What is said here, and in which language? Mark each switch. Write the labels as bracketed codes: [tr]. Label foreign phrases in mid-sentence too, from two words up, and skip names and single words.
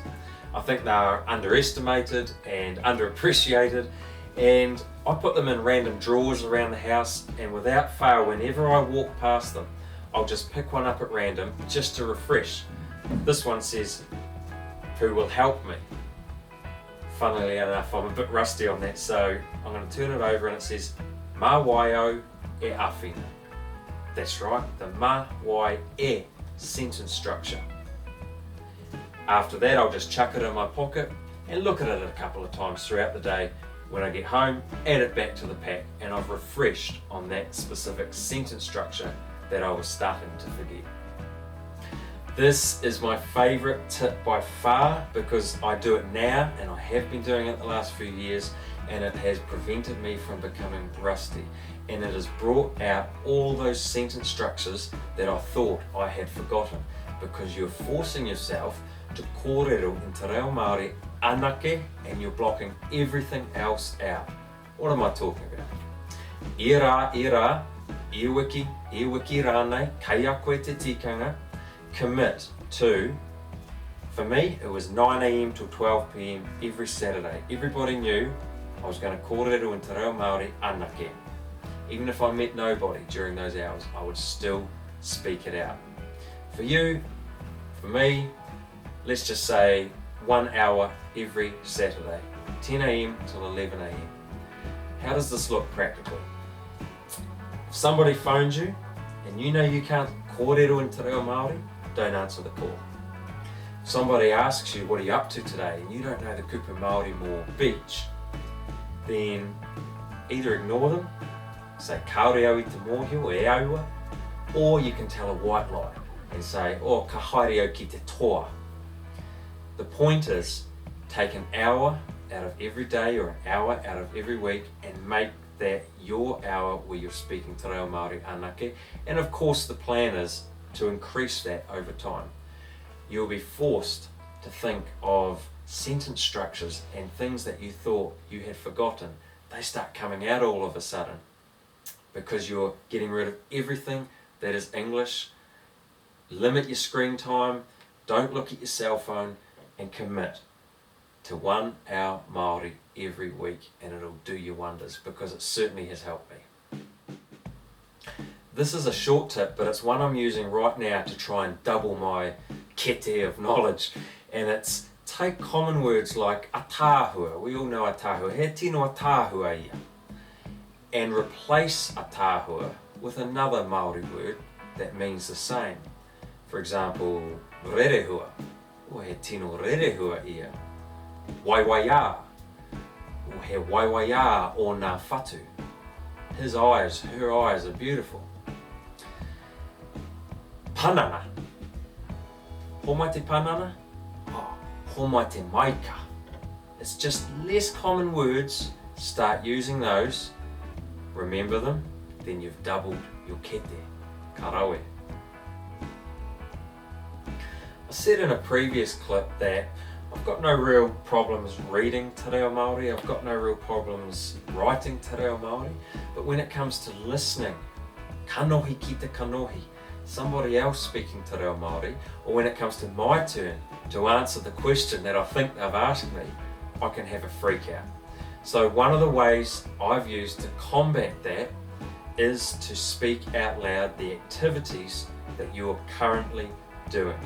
[en] I think they are underestimated and underappreciated, and I put them in random drawers around the house, and without fail, whenever I walk past them, I'll just pick one up at random just to refresh. This one says, who will help me? Funnily enough, I'm a bit rusty on that, so I'm going to turn it over and it says, [mi] mā waio e awhina. [en] That's right, the [mi] mā wai e [en] sentence structure. After that, I'll just chuck it in my pocket and look at it a couple of times throughout the day. When I get home, add it back to the pack, and I've refreshed on that specific sentence structure that I was starting to forget. This is my favourite tip by far because I do it now, and I have been doing it the last few years, and it has prevented me from becoming rusty, and it has brought out all those sentence structures that I thought I had forgotten, because you're forcing yourself to kōrero in [mi] te reo Māori anake, [en] and you're blocking everything else out. What am I talking about? [mi] I rā, i wiki rānei, kai a koe te tikanga, [en] commit to, for me, it was 9 a.m. till 12 p.m. every Saturday. Everybody knew I was going to kōrero in [mi] te reo Māori anake. [en] Even if I met nobody during those hours, I would still speak it out. For you, for me, let's just say 1 hour every Saturday, 10 a.m. till 11 a.m. How does this look practically? If somebody phones you and you know you can't kōrero in [mi] te reo Māori, [en] don't answer the call. If somebody asks you, what are you up to today, and you don't know the [mi] kupu Māori [en] more beach, then either ignore them, say [mi] kaore au I te mōhio e aua, [en] or you can tell a white lie and say, [mi] oh, ka haere au ki te toa. [en] The point is, take an hour out of every day or an hour out of every week and make that your hour where you're speaking [mi] te reo Māori anake. [en] And of course the plan is to increase that over time. You'll be forced to think of sentence structures and things that you thought you had forgotten. They start coming out all of a sudden because you're getting rid of everything that is English. Limit your screen time, don't look at your cell phone, and commit to 1 hour Māori every week, and it'll do you wonders, because it certainly has helped me. This is a short tip, but it's one I'm using right now to try and double my kete of knowledge, and it's take common words like atāhua, we all know atāhua, [mi] he tino atāhua ia, [en] and replace atāhua with another Māori word that means the same. For example, [mi] rerehua, o he tino rerehua ia, waiwaia, o he waiwaia o ngā whatu. [en] His eyes, her eyes are beautiful. [mi] Panana. Homai te panana? Oh, homai te maika. [en] It's just less common words. Start using those. Remember them, then you've doubled your kete. Karawe. I said in a previous clip that I've got no real problems reading [mi] te reo Māori, [en] I've got no real problems writing [mi] te reo Māori, [en] but when it comes to listening, [mi] kanohi ki te kanohi, [en] somebody else speaking [mi] te reo Māori, [en] or when it comes to my turn to answer the question that I think they've asked me, I can have a freak out. So one of the ways I've used to combat that is to speak out loud the activities that you're currently doing.